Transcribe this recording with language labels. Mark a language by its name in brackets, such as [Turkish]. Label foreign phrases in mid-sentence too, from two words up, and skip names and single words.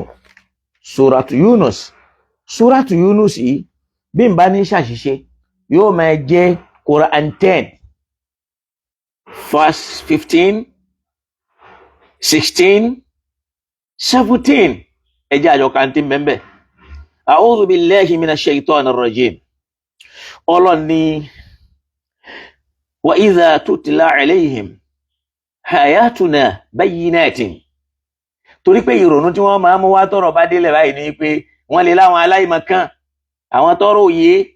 [Yoruba] súratu Yunus, súratu Yunus yìí bí n bá ní ṣàṣìṣe yóò máa jẹ́ Quran 10 verse 15, 16, 17. ẹjẹ́ àjọ kàntí mẹ́mbẹ́. [Arabic] أعوذ بالله من الشيطان الرجيم. [Yoruba] Ọlọ́run ní [Arabic] وإذا تتلى عليهم آياتنا بينات. [Yoruba] torí pé ìrònú tí wọ́n máa mú wá tọ́rọ̀ bá délẹ̀ báyìí ni pé wọ́n lè láwọn aláìmọ̀kan, àwọn tọ́rọ̀ òye.